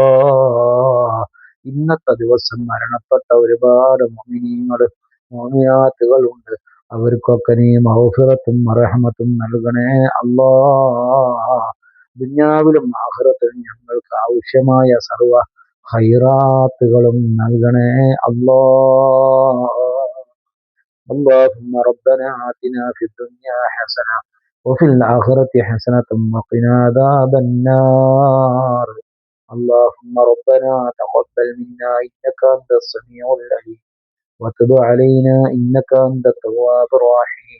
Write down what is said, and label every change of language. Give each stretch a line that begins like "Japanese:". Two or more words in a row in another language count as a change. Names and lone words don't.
Malayalam: ഇന്നത്തെ ദിവസം മരണപ്പെട്ട ഒരുപാട് മുഅ്മിനീങ്ങൾ മുഅ്മിനാത്തുകൾ ഉണ്ട്. അവർക്കൊക്കെ നീ മഗ്ഫിറത്തും മർഹമത്തും നൽകണേ അല്ലാ. ദുനിയാവിലും ആഖിറത്തിലും ഞങ്ങൾക്ക് ആവശ്യമായ സർവ്വ ഖൈറാത്തുകളും നൽകണേ അല്ലാ.
Arabic: اللهم ربنا آتنا في الدنيا حسنة وفي الآخرة حسنة وقنا عذاب النار. اللهم ربنا تقبل منا إنك أنت السميع العليم وتب علينا إنك أنت التواب الرحيم.